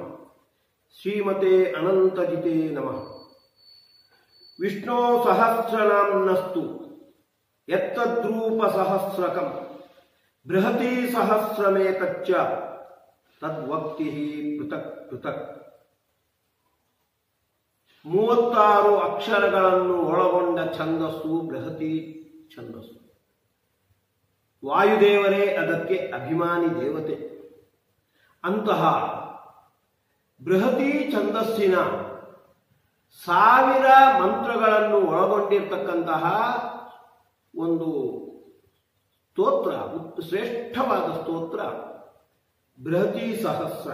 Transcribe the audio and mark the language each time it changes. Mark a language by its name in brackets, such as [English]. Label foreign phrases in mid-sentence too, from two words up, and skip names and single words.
[Sanskrit] श्रीमते अनंतजिते नमः। विष्णो सहस्रनाम्नस्तु यत्तद्रूपसहस्रकं बृहती सहस्रमेतच्च तद्वक्तिः पृथक् पृथक्। [Kannada] 36 ಅಕ್ಷರಗಳನ್ನು ಒಳಗೊಂಡ ಛಂದಸ್ಸು ಬೃಹತಿ ಛಂದಸ್ಸು. ವಾಯುದೇವರೇ ಅದಕ್ಕೆ ಅಭಿಮಾನಿ ದೇವತೆ. ಅಂತಹ ಬೃಹತಿ ಛಂದಸ್ಸಿನ 1000 ಮಂತ್ರಗಳನ್ನು ಒಳಗೊಂಡಿರ್ತಕ್ಕಂತಹ ಒಂದು ಸ್ತೋತ್ರ, ಶ್ರೇಷ್ಠವಾದ ಸ್ತೋತ್ರ ಬೃಹತಿ ಸಹಸ್ರ.